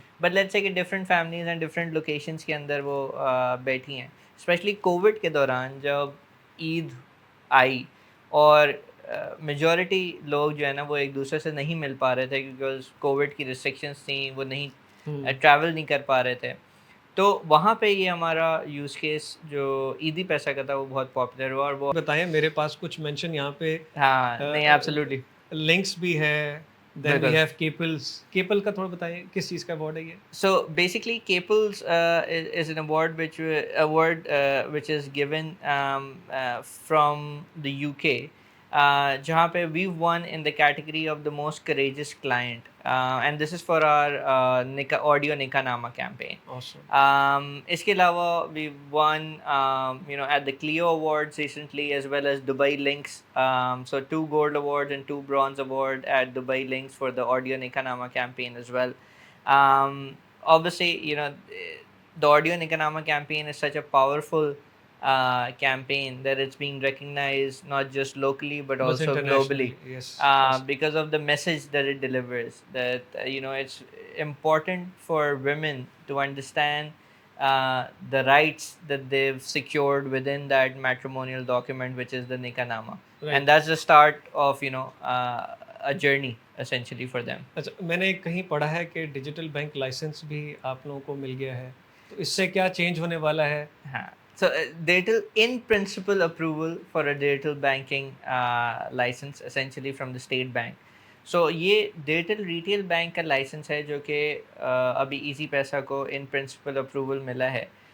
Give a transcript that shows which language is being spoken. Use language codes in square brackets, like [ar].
[ur] But let's say کہ different families and different locations کے اندر وہ بیٹھی ہیں, اسپیشلی کووڈ کے دوران جب عید آئی اور میجورٹی لوگ جو ہے نا وہ ایک دوسرے سے نہیں مل پا رہے تھے کیونکہ کووڈ کی ریسٹرکشنس تھیں, وہ نہیں ٹریول نہیں کر پا رہے تھے. تو وہاں پہ یہ ہمارا یوز کیس جو عیدی پیسہ کا تھا وہ بہت پاپولر ہوا. اور وہ بتائیں, میرے پاس کچھ مینشن یہاں پہ, ہاں نہیں ایبسلیوٹلی لنکس بھی ہے. [en] Then we have Caples. [ur] Capel کا تھوڑا بتائیں کس چیز کا ایوارڈ ہے یہ؟ [en] So basically Caples is an award which is given from the UK, [ur] جہاں پہ [en] we've won in the category of the most courageous client, and this is for our audio Nikah Nama campaign. Awesome. [ur] اس کے علاوہ [en] we've won at the Clio Awards recently as well as Dubai Links, so 2 gold awards and 2 bronze award at Dubai Links for the audio Nikah Nama campaign as well. Obviously the audio Nikah Nama campaign is such a powerful campaign that it's being recognized not just locally but also globally. Yes. Because of the message that it delivers, that it's important for women to understand the rights that they've secured within that matrimonial document which is the Nikah Nama. Right. And that's the start of a journey essentially for them. [ur] اچھا, میں نے کہیں پڑھا ہے کہ digital bank licence بھی آپ لوگوں کو مل گیا ہے, تو اس سے کیا چینج ہونے والا ہے؟ [en] ہاں, so digital in principle approval for a digital banking license essentially from the state bank. [ur] So یہ ڈیجیٹل ریٹیل بینک کا لائسنس ہے جو کہ ابھی ایزی پیسہ کو ان پرنسپل اپروول ملا ہے.